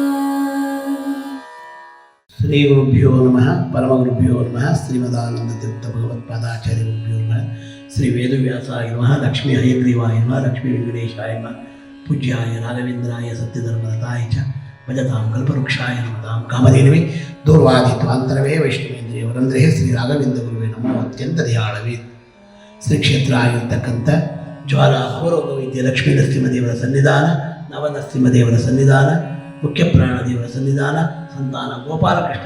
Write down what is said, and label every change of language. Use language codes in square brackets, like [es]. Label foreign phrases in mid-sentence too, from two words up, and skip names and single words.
[sa] ಶ್ರೀ ಗುರುಭ್ಯೋ ನಮಃ ಪರಮಗುರುಭ್ಯೋ ನಮಃ ಶ್ರೀಮದಾನಂದತೀರ್ಥ ಭಗವತ್ಪಾದಾಚಾರ್ಯಗುರುಭ್ಯೋ ನಮಃ. ಶ್ರೀ ವೇದವ್ಯಾಸಾಯ ನಮಃ. ಲಕ್ಷ್ಮೀ ಹಯಗ್ರೀವಾಯ ನಮಃ. ಲಕ್ಷ್ಮೀ ವೆಂಕಟೇಶಾಯ ನಮಃ. ಪೂಜ್ಯಾಯ ರಾಘವೇಂದ್ರಾಯ ಸತ್ಯಧರ್ಮರತಾಯ ಚ ಭಜತಾಂ ಕಲ್ಪವೃಕ್ಷಾಯ ನಮತಾಂ ಕಾಮಧೇನವೇ ದೂರ್ವಾದಿತ್ವಾಂತರವೇ ವೈಷ್ಣವೇಂದ್ರಿಯವರಂದ್ರೆ [kn] ಶ್ರೀ ರಾಘವೇಂದ್ರ ಗುರುವೇ ನಮ್ಮ ಅತ್ಯಂತ ದಯಾಳವೇ. ಶ್ರೀ ಕ್ಷೇತ್ರ ಆಗಿರ್ತಕ್ಕಂಥ ಜ್ವಾಲ ಪೂರ್ವವಿದ್ಯ ಲಕ್ಷ್ಮೀ ನರಸಿಂಹದೇವರ ಸನ್ನಿಧಾನ, ನವನರಸಿಂಹದೇವರ ಸನ್ನಿಧಾನ, ಮುಖ್ಯ ಪ್ರಾಣದೇವರ ಸನ್ನಿಧಾನ, ಸಂತಾನ ಗೋಪಾಲಕೃಷ್ಣ